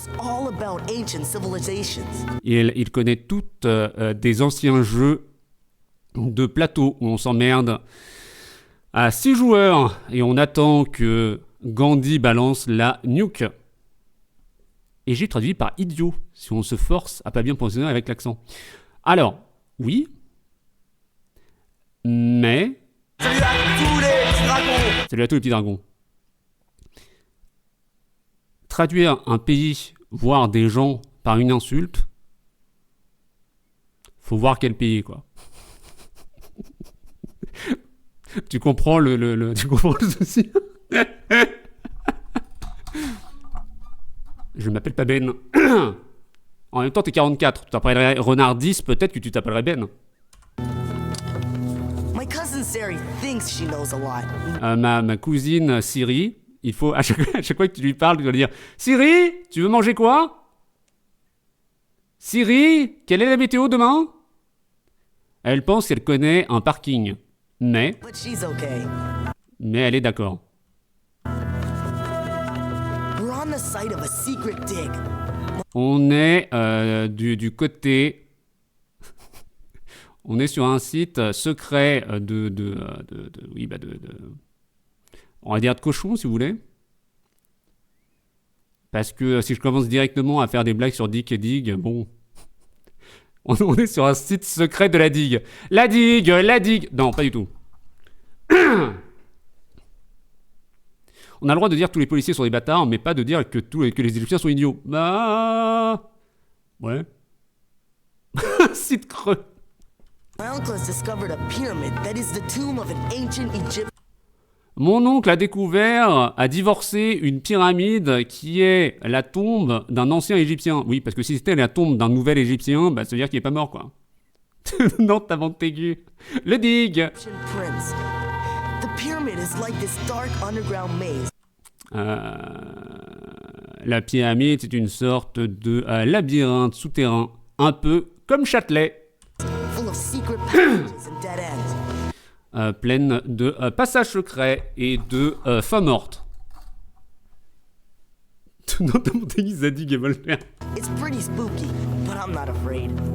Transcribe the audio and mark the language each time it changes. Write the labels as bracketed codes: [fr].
[en] all about ancient civilizations. [fr] Il connaît toutes des anciens jeux de plateau où on s'emmerde à 6 joueurs et on attend que Gandhi balance la nuke. Et j'ai traduit par idiot, si on se force à pas bien prononcer avec l'accent. Alors, oui, mais... Salut à tous les petits dragons. Salut à tous les petits dragons. Traduire un pays, voire des gens, par une insulte, faut voir quel pays, quoi. Tu comprends tu comprends le souci? Je m'appelle pas Ben. En même temps, t'es 44. Tu t'appellerais Renard 10, peut-être que tu t'appellerais Ben. [en] My cousin Sari thinks she knows a lot. [fr] Ma cousine Siri, il faut, à chaque fois que tu lui parles, tu dois lui dire Siri, tu veux manger quoi? Siri, quelle est la météo demain? Elle pense qu'elle connaît un parking. Mais [en] But she's okay. [fr] elle est d'accord. [en] on the site of a secret dig. [fr] On est du côté... On est sur un site secret on va dire de cochon, si vous voulez. Parce que si je commence directement à faire des blagues sur Dick et Dig, bon... On est sur un site secret de la digue. La digue, la digue... Non, pas du tout. On a le droit de dire que tous les policiers sont des bâtards, mais pas de dire que les Égyptiens sont idiots. Bah... Ouais. Site creux. [en] My uncle has discovered a pyramid that is the tomb of an ancient Egyptian. [fr] Mon oncle a divorcé une pyramide qui est la tombe d'un ancien Égyptien. Oui, parce que si c'était la tombe d'un nouvel Égyptien, bah ça veut dire qu'il est pas mort, quoi. Non, t'as Montaigu. Le dig. Prince. [en] The pyramid is like this dark underground maze. [fr] La pyramide, c'est une sorte de labyrinthe souterrain, un peu comme Châtelet. [en] Full of secret passages and dead ends. [fr] Pleine de passages secrets et de femmes mortes. Notamment Zadig et Voltaire. [en] It's pretty spooky, but I'm not afraid.